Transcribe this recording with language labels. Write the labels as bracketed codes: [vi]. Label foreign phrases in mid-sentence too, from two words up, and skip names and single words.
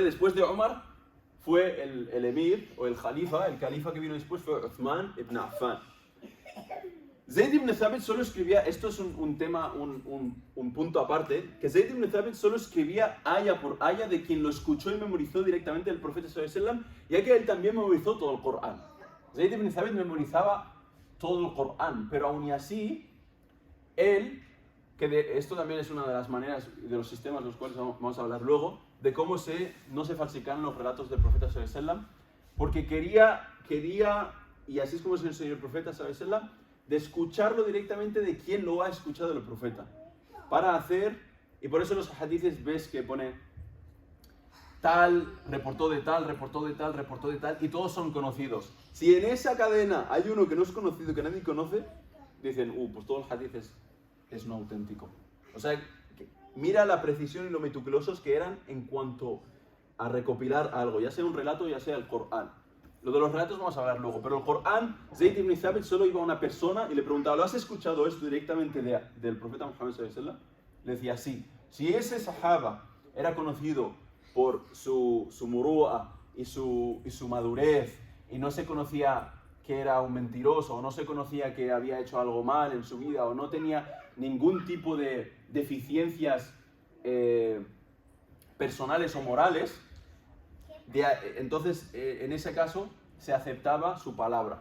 [es] Después de Omar fue el emir o el califa que vino después fue Uthman ibn Affan. Zayd ibn Thabit solo escribía, esto es un tema, un punto aparte, que Zayd ibn Thabit solo escribía aya por aya de quien lo escuchó y memorizó directamente del profeta [ar] صلى الله عليه وسلم, [es] ya que él también memorizó todo el Corán. Zayd ibn Thabit memorizaba todo el Corán, pero aún y así, él, esto también es una de las maneras, de los sistemas de los cuales vamos a hablar luego, de cómo no se falsifican los relatos del profeta [ar] صلى الله عليه وسلم, [es] porque quería, y así es como se enseñó el profeta [ar] صلى الله عليه وسلم, [es] de escucharlo directamente de quien lo ha escuchado el profeta. Y por eso en los hadices ves que pone tal, reportó de tal, reportó de tal, reportó de tal, y todos son conocidos. Si en esa cadena hay uno que no es conocido, que nadie conoce, dicen, pues todo el hadith es no auténtico. O sea, mira la precisión y lo meticulosos que eran en cuanto a recopilar algo, ya sea un relato, ya sea el Corán. Lo de los relatos vamos a hablar luego, pero el Corán, Zayd ibn Thabit solo iba a una persona y le preguntaba, ¿lo has escuchado esto directamente del profeta Muhammad [ar] صلى الله عليه وسلم? [es] Le decía, sí. Si ese sahaba era conocido por su murúa y su madurez, y no se conocía que era un mentiroso, o no se conocía que había hecho algo mal en su vida, o no tenía ningún tipo de deficiencias personales o morales, entonces en ese caso se aceptaba su palabra.